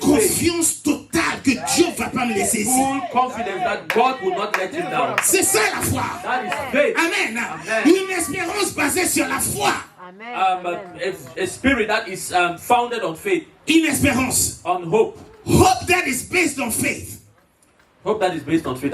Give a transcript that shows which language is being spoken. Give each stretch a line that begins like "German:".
French: confiance totale que Dieu ne va pas me laisser ici.
English: Full confidence that God will not let him down.
French: C'est ça la foi.
English: That is faith. Amen. Amen.
French: Une espérance basée sur la foi. Amen.
English: a spirit that is founded on faith.
French: Une espérance.
English: On hope. Hope that is based on faith. Hope that is based on faith.